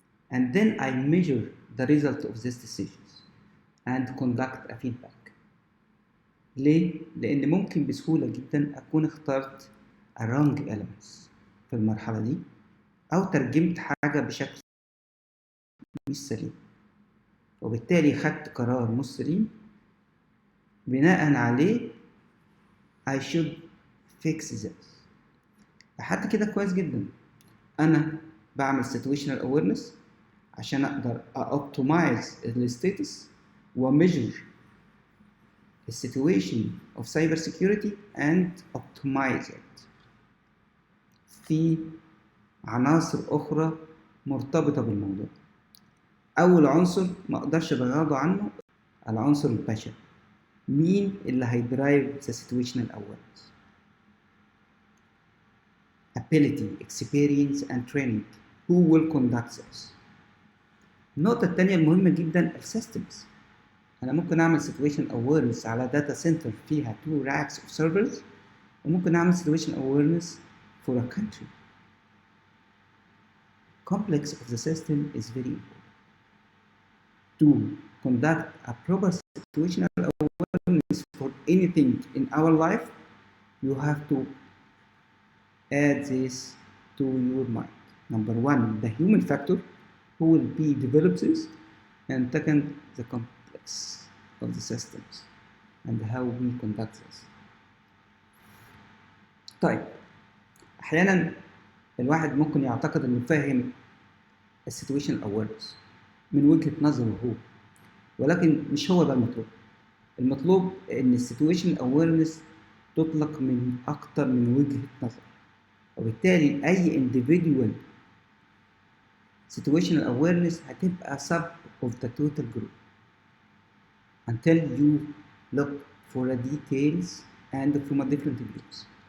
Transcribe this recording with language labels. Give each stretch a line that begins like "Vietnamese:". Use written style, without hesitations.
English: And then I measure the result of these decisions and conduct a feedback.
Arabic: ليه؟ لأن ممكن بسهولة جدا أكون اخترت
English: a wrong elements
Arabic: في المرحلة دي أو ترجمت حاجة بشكل مش سليم، وبالتالي خدت قرار مش سليم بناء عليه
English: I should fix this.
Arabic: لحد كده كويس جدا. أنا بعمل
English: situational awareness
Arabic: عشان أقدر
English: optimize
Arabic: الستاتس
English: وmeasure the situation of cyber security and optimize it.
Arabic: في عناصر أخرى مرتبطة بالموضوع. أول عنصر ما أقدرش أتغاضى عنه العنصر البشري. مين اللي هيدرايف
English: the situational awareness؟ ability, experience and training. Who will conduct this؟
Arabic: النقطة التانية المهمة جدا السيستمز. أنا ممكن أعمل
English: situation awareness على data center
Arabic: فيها
English: 2 racks of servers،
Arabic: وممكن أعمل
English: situation awareness for a country. Complex of the system is very important. To conduct a proper situational awareness for anything in our life, you have to add this to your mind. Number one, the human factor, who will be developed this, and second, the complex of the systems and how we conduct this.
Arabic: طيب، أحيانا الواحد ممكن يعتقد إنه فاهم السيتويشن awareness من وجهة نظره هو، ولكن مش هو ده المطلوب. المطلوب إن السيتويشن
English: awareness
Arabic: تطلق من أكتر من وجهة نظر، وبالتالي أي
English: individual situational awareness
Arabic: هتبقى
English: sub of the total group until you look for the details and from a different views.